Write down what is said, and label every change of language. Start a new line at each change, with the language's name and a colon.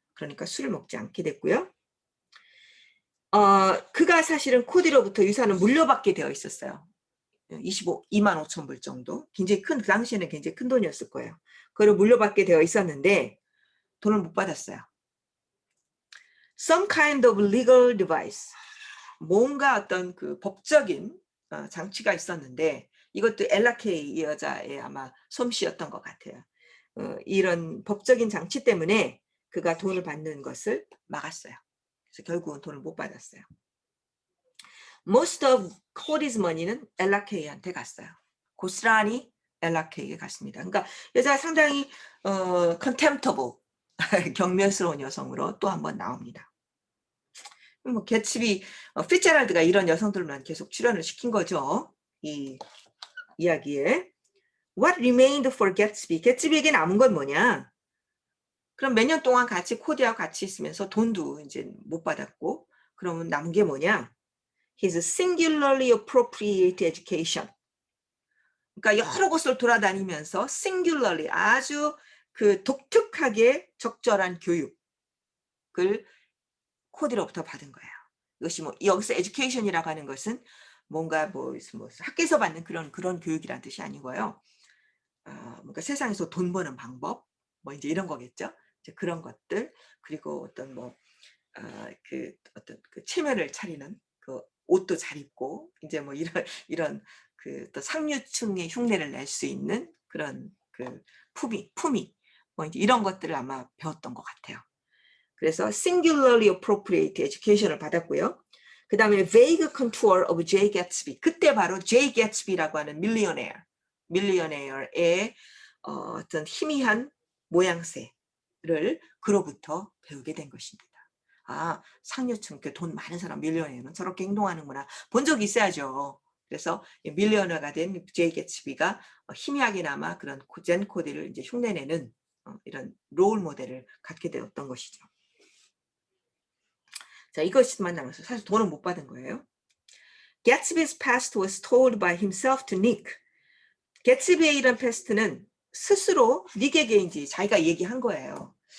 Korean: 그러니까 술을 먹지 않게 됐고요. 그가 사실은 코디로부터 유산을 물려받게 되어 있었어요. 2만 5천 불 정도. 굉장히 큰, 그 당시에는 굉장히 큰 돈이었을 거예요. 그걸 물려받게 되어 있었는데 돈을 못 받았어요.
English: Some kind of legal device.
Korean: 뭔가 어떤 그 법적인 장치가 있었는데 이것도 엘라 케이 이 여자의 아마 솜씨였던 것 같아요. 이런 법적인 장치 때문에 그가 돈을 받는 것을 막았어요. 그래서 결국은 돈을 못 받았어요.
English: Most of Cody's money
Korean: 는 엘라 케이한테 갔어요. 고스란히 엘라 케이에 갔습니다. 그러니까 여자가 상당히 contemptible, 경멸스러운 여성으로 또 한 번 나옵니다. 뭐 개츠비, 피츠제럴드가 이런 여성들만 계속 출연을 시킨 거죠. 이 이야기에.
English: What remained for Gatsby?
Korean: 개츠비에게 남은 건 뭐냐? 그럼 몇 년 동안 같이 코디하고 같이 있으면서 돈도 이제 못 받았고, 그러면 남은 게 뭐냐?
English: His singularly appropriate education.
Korean: 그러니까 여러 곳을 돌아다니면서 singularly 아주 그 독특하게 적절한 교육을 코디로부터 받은 거예요. 이것이 뭐 여기서 education이라고 하는 것은 뭔가 뭐 학교에서 받는 그런 교육이라는 뜻이 아니고요. 뭔가 세상에서 돈 버는 방법 뭐 이제 이런 거겠죠. 이제 그런 것들 그리고 어떤 뭐 그 어떤 그 체면을 차리는 그 옷도 잘 입고 이제 뭐 이런 이런 그 또 상류층의 흉내를 낼 수 있는 그런 그 품위 뭐 이제 이런 것들을 아마 배웠던 것 같아요. 그래서
English: singularly appropriate education
Korean: 을 받았고요. 그 다음에
English: vague contour of J.
Korean: Gatsby. 그때 바로 J. Gatsby라고 하는 밀리어네어의 어떤 희미한 모양새를 그로부터 배우게 된 것입니다. 아, 상류층, 돈 많은 사람 밀리어네어는 저렇게 행동하는구나. 본 적이 있어야죠. 그래서 밀리어너가 된 제이 개츠비가 희미하게나마 그런 젠 코디를 이제 흉내내는 이런 롤 모델을 갖게 되었던 것이죠. 자, 이것만 남아서 사실 돈은 못 받은 거예요.
English: Gatsby's past was told by himself to Nick.
Korean: 개츠비의 이런 패스트는 스스로 닉에게 이제 자기가 얘기한 거예요.